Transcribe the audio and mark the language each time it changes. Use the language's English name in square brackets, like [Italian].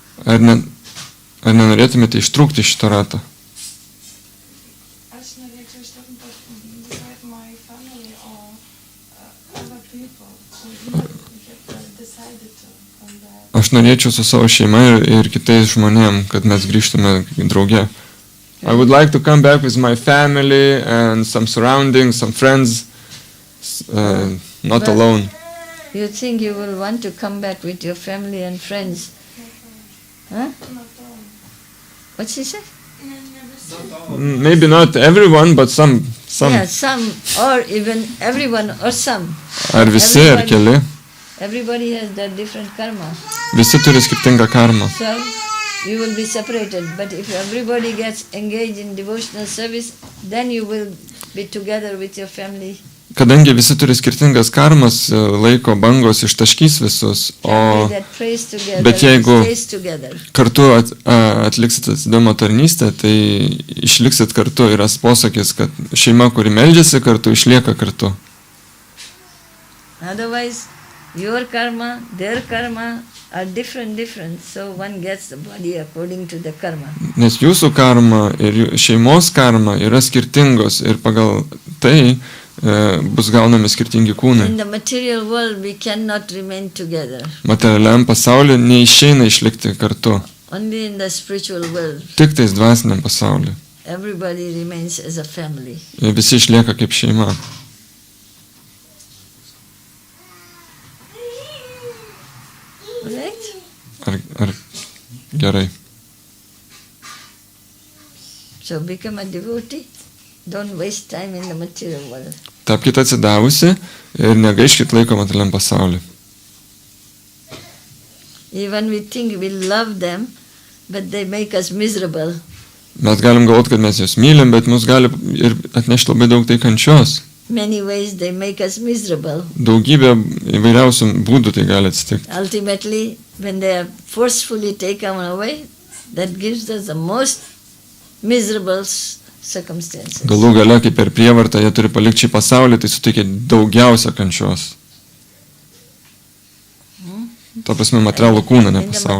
[Lithuanian] Ar nenorėtumėte ištrūkti šito rato? Aš norėčiau ištrūkti [English] beside my family or other people who have decided to come back. [Lithuanian] Aš norėčiau su savo šeima ir kitais žmonėm, kad mes grįžtume drauge. [English] I would like to come back with my family and some surroundings, some friends, not alone. You think you will want to come back with your family and friends? Huh? What she said? Maybe not everyone, but some. Yeah, some, or even everyone, or some. [Lithuanian] Ar visi, ar keli. [English] Everybody has their different karma. [Lithuanian] Visi turi skirtingą karmą. [English] So, you will be separated. But if everybody gets engaged in devotional service, then you will be together with your family. [Lithuanian] Kadangi visi turi skirtingas karmas, laiko bangos ištaškys visus, bet jeigu kartu atliksit atsidavimo tarnystę, tai išliksit kartu. Yra posakis, kad šeima, kuri meldžiasi kartu, išlieka kartu. [English] Otherwise, your karma, their karma are different. So one gets the body according to the karma. [Lithuanian] Nes jūsų karma ir šeimos karma yra skirtingos ir pagal tai bus gaunami skirtingi kūnai. [English] In the material world we cannot remain together. [Lithuanian] Materialiam pasaulyje neišeina išlikti kartu. [English] Only in the spiritual world. [Lithuanian] Tik tais dvasiniam pasaulyje. [English] Everybody remains as a family. [Lithuanian] Visi išlieka kaip šeima. [English] Right? [Lithuanian] Ar gerai. [English] So become a devotee. Don't waste time in the material world. [Lithuanian] Tapkite atsidavusi ir negaiškit laiko materialiam pasauliu. [English] Even we think we love them, but they make us miserable. [Lithuanian] Mes galim galvoti, kad mes juos mylim, bet mus gali ir atnešti labai daug tai kančios. [English] Many ways they make us miserable. [Lithuanian] Daugybė įvairiausių būdų tai gali atsitikti. [English] Ultimately, when they are forcefully taken away, that gives us the most miserable circumstances. [Lithuanian] Galų gale, kaip per prievartą jie turi palikti šį pasaulį, tai suteikia daugiausia kančios. Ta prasme, materialų kūną, ne pasaulį.